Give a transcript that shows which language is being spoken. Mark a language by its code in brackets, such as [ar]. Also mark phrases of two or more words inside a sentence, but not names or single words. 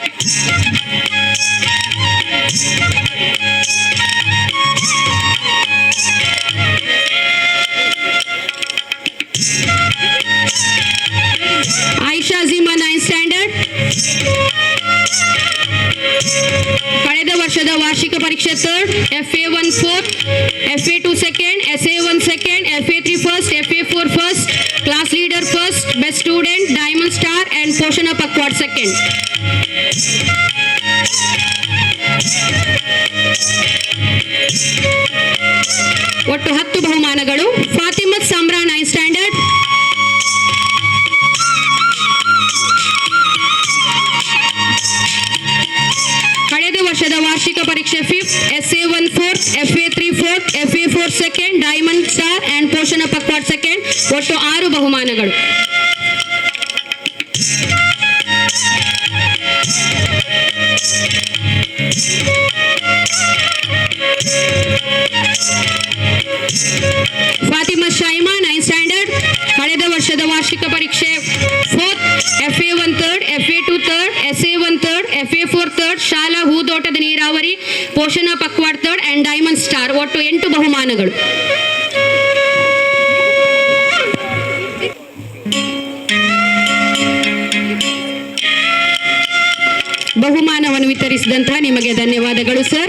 [kn] ಆಯಿಷಾ ಝೀಮಾ 9th ಸ್ಟ್ಯಾಂಡರ್ಡ್, ಕಳೆದ ವರ್ಷದ ವಾರ್ಷಿಕ ಪರೀಕ್ಷೆ 3rd, FA1 4th, [en] FA2 second, SA1 second, FA3 first, FA4 first, class leader first, best student, diamond star and Poshana Pakwad second. [kn] ಒಟ್ಟು 10 ಬಹುಮಾನಗಳು. ಫಾತಿಮತ್ ಸಾಮ್ರಾ 9th ಸ್ಟ್ಯಾಂಡರ್ಡ್, ಕಳೆದ ವರ್ಷದ ವಾರ್ಷಿಕ ಪರೀಕ್ಷೆ 5th, SA1 4th, FA3 4th, [en] FA4 second, diamond star and Poshana Pakwad second. [kn] ಒಟ್ಟು 6 ಬಹುಮಾನಗಳು. ಫಾತಿಮಾ ಶೈಮಾ 9th ಸ್ಟ್ಯಾಂಡರ್ಡ್, ಕಳೆದ ವರ್ಷದ ವಾರ್ಷಿಕ ಪರೀಕ್ಷೆ 4th, FA1 3rd, FA2 3rd, SA1 3rd, FA4 3rd, ಶಾಲಾ ಹೂದೋಟದ ನೀರಾವರಿ, ಪೋಷಣ ಪಕ್ವಾಡ್ 3rd [en] and diamond star. [kn] ಒಟ್ಟು 8 ಬಹುಮಾನಗಳು. ಬಹುಮಾನವನ್ನು ವಿತರಿಸಿದಂತಹ ನಿಮಗೆ ಧನ್ಯವಾದಗಳು ಸರ್.